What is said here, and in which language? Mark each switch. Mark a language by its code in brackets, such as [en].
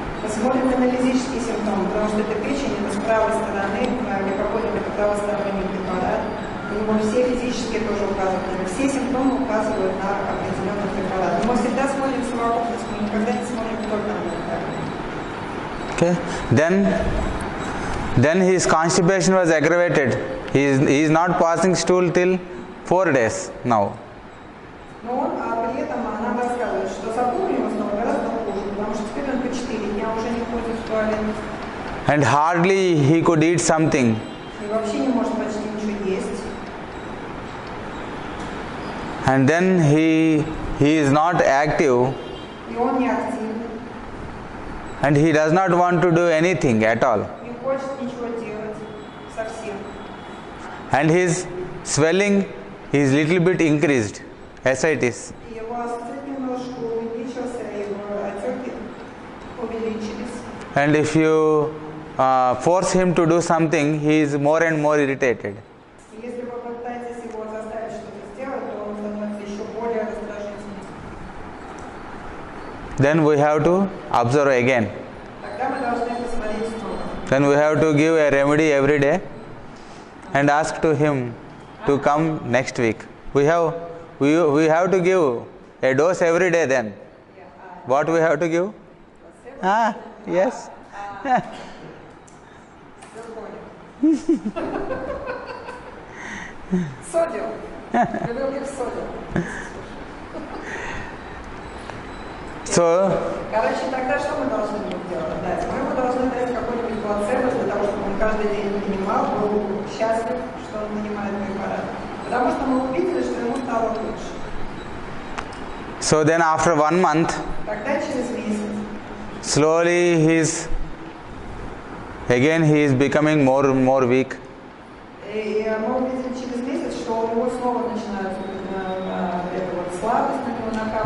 [ru] Мы смотрим на физические симптомы, потому что это печень, это с правой стороны, лейкоплодие это правосторонний препарат. У него все физические тоже указывают. Все симптомы указывают на определенный препарат. Но мы всегда смотрим совокупность, мы никогда не смотрим только на витальный. [en] okay. Then his constipation was aggravated. He is not passing stool till 4 days now. [ru] Но при этом нам рассказывает, что запор у него стал гораздо хуже, потому что теперь он по 4 дня уже не ходит в туалет. [en] And hardly he could eat something. [ru] И вообще не может почти ничего есть. [en] And then he is not active. [ru] И он не активный. [en] And he does not want to do anything at all. [ru] Не хочет ничего делать совсем. [en] And his swelling is little bit increased. Ascites. [ru] И его астет немножко увеличился, и его отеки увеличились. [en] And if you force him to do something, he is more and more irritated. [ru] И если вы попытаетесь его заставить что-то сделать, то он становится еще более раздражительным. [en] Then we have to observe again. [ru] Тогда мы должны посмотреть снова. [en] Then we have to give a remedy every day and ask to him to come next week. We have to give a dose every day then. What we have to give? Yes. [ru] Содиум. Любил пить содиум. [en] So, [ru] Короче, тогда что мы должны будем делать? Мы ему должны дать какой-нибудь плацебо для того, чтобы он каждый день принимал, был счастлив, что он принимает препарат. Потому что мы увидели, что ему стало лучше. [en] so then after 1 month, [ru] Тогда через месяц [en] slowly he is becoming more and more weak. [ru] и мы увидели через месяц, что у него снова начинается эта вот слабость на него накапливаться.